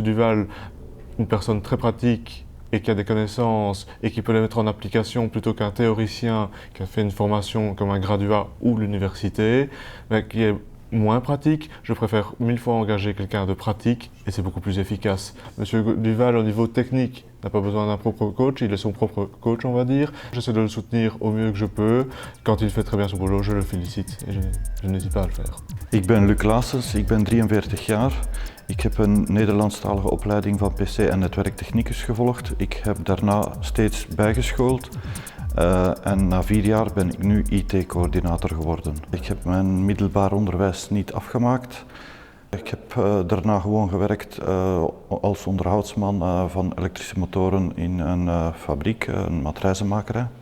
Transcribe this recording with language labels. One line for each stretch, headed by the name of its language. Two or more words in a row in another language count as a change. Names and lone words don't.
French: Duval une personne très pratique et qui a des connaissances et qui peut les mettre en application plutôt qu'un théoricien qui a fait une formation comme un graduat ou l'université, mais qui est moins pratique, je préfère 1000 fois engager quelqu'un de pratique et c'est beaucoup plus efficace. Monsieur Duval, au niveau technique, n'a pas besoin d'un propre coach, il est son propre coach, on va dire. J'essaie de le soutenir au mieux que je peux. Quand il fait très bien son boulot, je le félicite et je n'hésite pas à le faire.
Dutch: Ik ben Luc Laassens, ik ben 43 jaar. Ik heb een Nederlandstalige opleiding van PC en netwerktechnicus gevolgd. Ik heb daarna steeds bijgeschoold. En na 4 jaar ben ik nu IT-coördinator geworden. Ik heb mijn middelbaar onderwijs niet afgemaakt. Ik heb daarna gewoon gewerkt als onderhoudsman van elektrische motoren in een fabriek, een matrijzenmakerij.